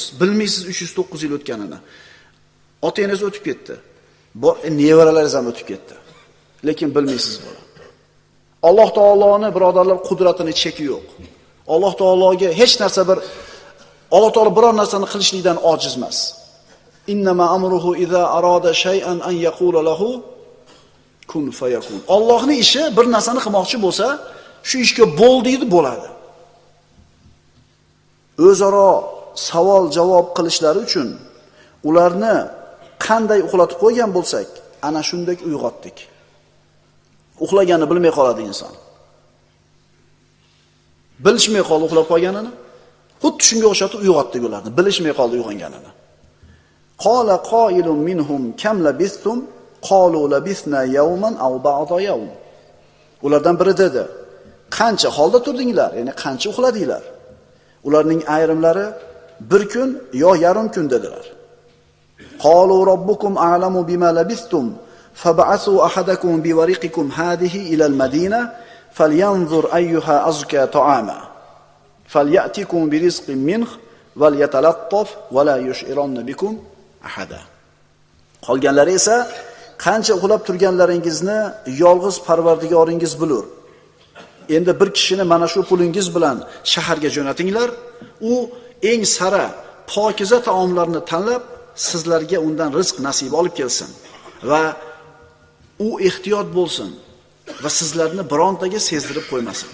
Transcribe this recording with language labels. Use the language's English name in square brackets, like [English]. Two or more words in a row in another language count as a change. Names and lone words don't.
[Uzbek] Bilmaysiz 309 yil o'tganini. Otangiz o'tib ketdi. Nevaralaringiz ham o'tib ketdi. Lekin bilmaysiz buni. Alloh taoloning birodarlar qudratining cheki yo'q. Alloh taologa hech narsa Alloh taolo biror narsani qilishlikdan ojiz emas. [Arabic] إنما أمره إذا أراد شيئا أن يقول له كن فيكون. [Uzbek] Allohning ishi bir narsani qilmoqchi bo'lsa, shu ishga bo'l deydi, bo'ladi. O'zaro savol-javob qilishlari uchun ularni qanday uxlatib qo'ygan bo'lsak, ana shunday uyg'otdik. Uxlaganini bilmay qoladi inson. Bilishmay qoldi uxlab qolganini. Xuddi shunga o'xshatib uyg'otdik ularni, bilishmay qoldi uyg'onganini. [Arabic] قال قائل منهم كم لبثتم قالوا لبثنا يوما أو بعض يوم. [Uzbek] Ulardan biri dedi: "Qancha holda turdinglar? Ya'ni qancha uxladinglar?" Ularning ayrimlari bir kun yo yarim kun dedilar. [Arabic] قالوا ربكم أعلم بما لبثتم فابعثوا أحدكم بورقكم هذه إلى المدينة فلينظر أيها أزكى طعاما فليأتكم برزق منه وليتلطف ولا يشعرن بكم أحدا. [Uzbek] Qolganlari esa qancha uxlab turganlaringizni yolg'iz Parvardigoringiz bilur. Endi bir kishini mana shu pulingiz bilan shaharga jo'natinglar, u eng sara, pokiza taomlarni tanlab sizlarga undan rizq nasib olib kelsin va u ehtiyot bo'lsin va sizlarni birontaga sezdirib qo'ymasin.